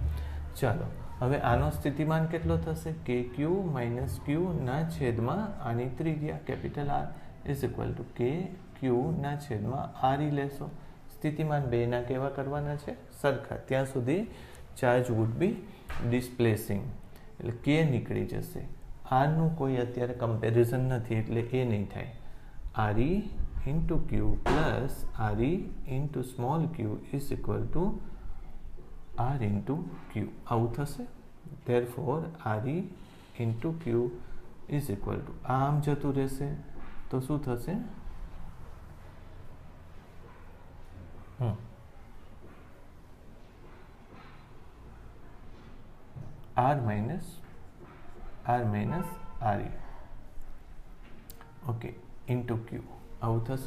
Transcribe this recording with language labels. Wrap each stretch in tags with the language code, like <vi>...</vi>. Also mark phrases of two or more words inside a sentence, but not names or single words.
<gu>ચાલો, હવે આનો સ્થિતિમાન કેટલો થશે? kq - q ના છેદમાં આની ત્રિજ્યા</gu> <en>capital R is equal to</en> <gu>kq ના છેદમાં RE લેશો. સ્થિતિમાન બેના કેવા કરવાના છે? સરખા. ત્યાં સુધી</gu> <en>charge would be displacing,</en> <gu>એટલે કે નીકળી જશે. આરનું કોઈ અત્યારે કમ્પેરિઝન નથી એટલે એ નહીં થાય.</gu> <en>RE into q plus RE into small q is equal to R into q.</en> <gu>આવું થશે.</gu> <en>Therefore RE into q is equal to,</en> <gu>આમ જતું રહેશે તો શું થશે?</gu> <en>R minus R minus RE okay into q</en> <gu>આવું થશે.</gu>